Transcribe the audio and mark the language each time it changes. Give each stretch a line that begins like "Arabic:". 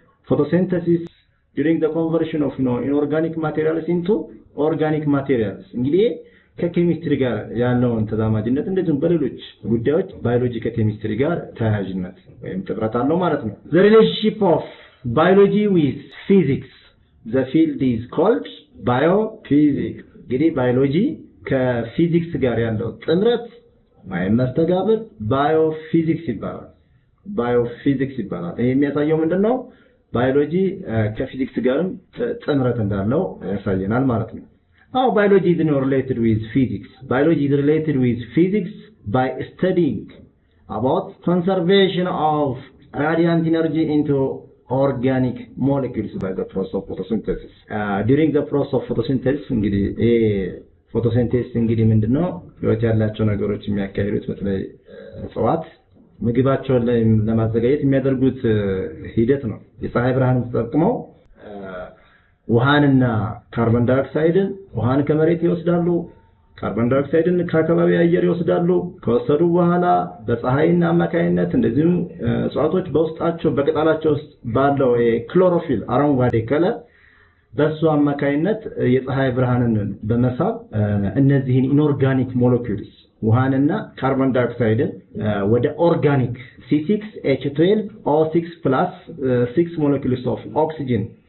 English: photosynthesis during the conversion of inorganic materials into organic materials
Amharic: እንግዲህ ከኬሚስትሪ ጋር ያለውን ተዛማጅነት እንደዚሁም በሌሎች ጉዳዮች ባዮሎጂ ከኬሚስትሪ ጋር ተያያዥነት ወይም ጥምረት አለው ማለት ነው።
English: the relationship of biology with physics the field is called biophysics
Amharic: እንግዲህ ባዮሎጂ ከፊዚክስ ጋር ያለው ጥምረት ወይም መስተጋብር ባዮፊዚክስ ይባላል። ባዮፊዚክስ ይባላል። ይሄ የሚያሳየው ምንድነው? ባዮሎጂ ከፊዚክስ ጋርም ጥምረት እንዳለው ያሳየናል ማለት ነው።
English: biology is related with physics. Biology is related with physics by studying about conservation of radiant energy into organic molecules by the process of photosynthesis. During the process of photosynthesis እንግዲህ photosynthesis
Amharic: እንግዲህ ምንድነው? ህይወት ያላቸው ነገሮች የሚያካሂዱት በተለይ እጽዋት ምግባቸውን ለማዘጋጀት የሚያደርጉት ሂደት ነው። የፀሐይ ብርሃንን ተጠቅመው ውሃንና ካርቦን ዳይኦክሳይድን ውሃን ከመሬት ይወስዳሉ፣ ካርቦን ዳይኦክሳይድን ከአካባቢ አየር ይወስዳሉ። ከወሰዱ በኋላ በፀሐይና አማካይነት እንደዚሁም እጽዋቶች በውስጣቸው በቅጠላቸው ውስጥ ባለው ክሎሮፊል አረንጓዴ ከለር በሱ አማካይነት የፀሐይ ብርሃንን በመሳብ እነዚህን ኢንኦርጋኒክ ሞለኪውልስ ውሃንና ካርቦን ዳይኦክሳይድን ወደ ኦርጋኒክ C6H12O6+6
English: molecules of oxygen